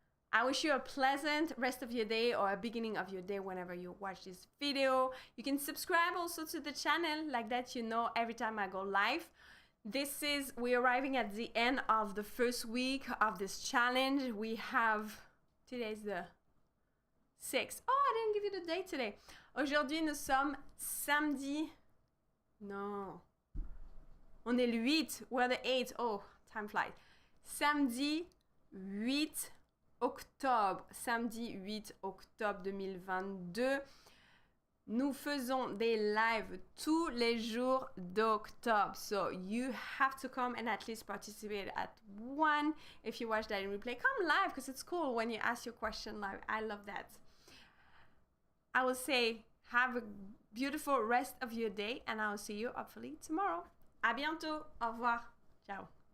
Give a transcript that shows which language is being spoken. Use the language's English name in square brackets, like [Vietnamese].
[English] I wish you a pleasant rest of your day or a beginning of your day whenever you watch this video. You can subscribe also to the channel, like that you know every time I go live. We're arriving at the end of the first week of this challenge. We have, today's the 6th. Oh, I didn't give you the date today. [French] Aujourd'hui, nous sommes samedi. Non. On est le 8. [English] We're the 8. Oh, time flies. [French] Samedi 8 octobre. Samedi 8 octobre 2022. Nous faisons des lives tous les jours d'octobre. [English] So you have to come and at least participate at one. If you watch that in replay, come live because it's cool when you ask your question live. I love that. I will say have a beautiful rest of your day and I will see you hopefully tomorrow. [French] À bientôt. Au revoir. [English] Ciao.